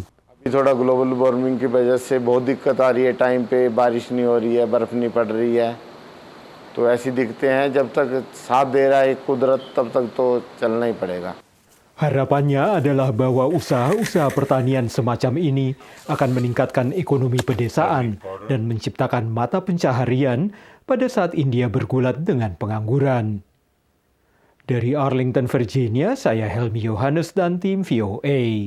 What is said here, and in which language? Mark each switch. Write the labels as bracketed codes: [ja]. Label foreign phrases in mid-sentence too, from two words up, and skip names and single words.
[hi] थोड़ा [en] global warming [hi] की वजह से बहुत दिक्कत आ रही है, टाइम पे बारिश नहीं हो रही है, बर्फ नहीं पड़ रही है, तो ऐसी दिक्कतें हैं। जब तक साथ दे रहा है कुदरत तब तक तो चलना ही पड़ेगा। [id] Harapannya adalah bahwa usaha-usaha pertanian semacam ini akan meningkatkan ekonomi pedesaan dan menciptakan mata pencaharian pada saat India bergulat dengan pengangguran. Dari Arlington, Virginia, saya Helmi Yohanes dan tim VOA.